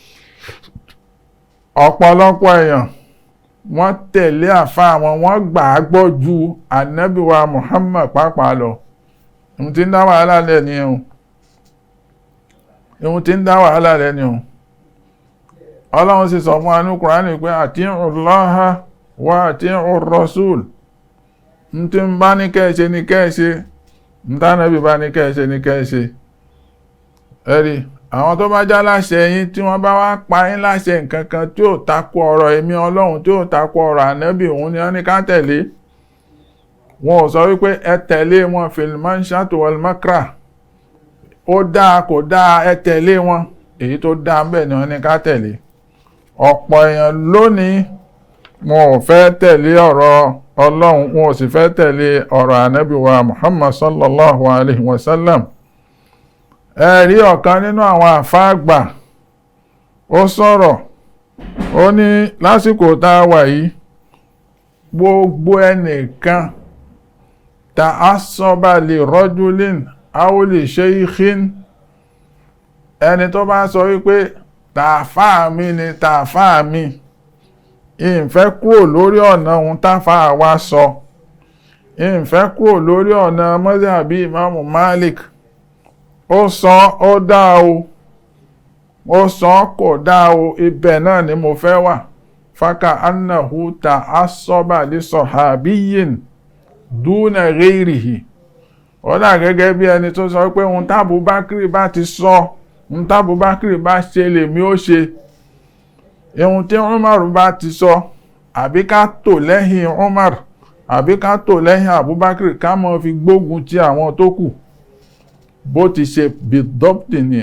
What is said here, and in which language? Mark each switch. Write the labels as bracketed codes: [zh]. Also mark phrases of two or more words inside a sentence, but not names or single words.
[yo] Ọ̀pọ̀lọpọ̀ èèyàn wọ́n tẹ̀lé àfáà wọn, wọ́n gbà á gbọ́ ju Ànábì wa Muhammad pàápàá lọ. Ohun tí ń dá wàhálà lẹ́ni ẹ̀hùn. Ọlọ́run sì sọ fún anú Kùránì pé [ar] أطيعوا الله وأطيعوا الرسول. [yo] Ń tí ń bá ní kẹ́ẹ̀ṣe ní kẹ́ẹ̀ṣe, ń tánàbí bá ní kẹ́ẹ̀ṣe ní kẹ́ẹ̀ṣe. Ẹ̀rí, àwọn tó bá já láṣẹ yín tí wọ́n bá wá pa yín láṣẹ nǹkan kan tí ó tako ọ̀rọ̀ èmi Ọlọ́run, tí ó tako ọ̀rọ̀ Ànábì, òun ni wọ́n ní ká tẹ̀lé. Wọn ò sọ wípé ẹ tẹ̀lé wọn [ar] في المنشط والمكره. [yo] Ó dáa kò dáa, ẹ tẹ̀lé wọn. Èyí tó dáa ń bẹ̀ ni wọ́n ní ká tẹ̀lé. Ọ̀pọ̀ èèyàn lónìí wọn ò fẹ́ tẹ̀lé ọ̀rọ̀ Ọlọ́run wọn ò sì fẹ́ tẹ̀lé ọ̀rọ̀ ànábì wa Muhammad [ar] صلى الله عليه وسلم. [yo] Ẹ̀rí ọ̀kan nínú àwọn àfáà àgbà ó sọ̀rọ̀, ó ní lásìkò tá a wà yìí gbogbo [ar] ẹnìkan تعصب لرجل أو لشيخ, [yo] ẹni tó bá sọ wípé tàfáà mi ni tàfáà mi, ìfẹ́ kúrò lórí ọ̀nà ohun táfáà wa sọ, ìfẹ́ kúrò lórí ọ̀nà mazhabi Imam Malik, ó sọ ó dá o, ó sọ kò dá o, ibẹ̀ náà ni mo fẹ́ wà. [ar] فكأنه تعصب لصحابي دون غيره, [yo] ó dà gẹ́gẹ́ bí ẹni tó sọ pé ohun tábù Bákírì bá ti sọ, ohun tábù Bákírì bá ṣe lèmi ó ṣe, ohun tí Umar bá ti sọ àbí ká tò lẹ́yìn Umar àbí ká tò lẹ́yìn Abubakar ká mọ́ fi gbógun ti àwọn tó kù, bó ti ṣe bidọ́pì nìyẹn.